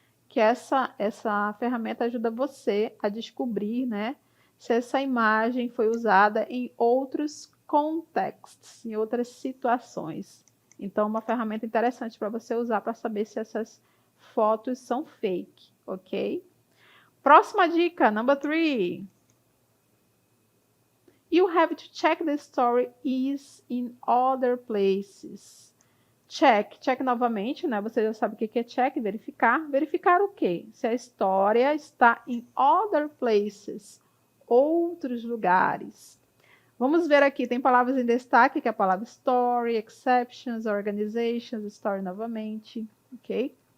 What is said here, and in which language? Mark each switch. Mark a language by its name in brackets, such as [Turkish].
[Portuguese] Que essa ferramenta ajuda você a descobrir, né, se essa imagem foi usada em outros contextos, em outras situações. Então, uma ferramenta interessante para você usar para saber se essas fotos são fake, ok? Próxima dica, number 3. [English] You have to check the story is in other places. [Portuguese] Check novamente, né? Você já sabe o que é check, verificar. Verificar o quê? Se a história está em [English] other places, [Portuguese] outros lugares. Vamos ver aqui, tem palavras em destaque, que é a palavra story, exceptions, organizations, story novamente, ok?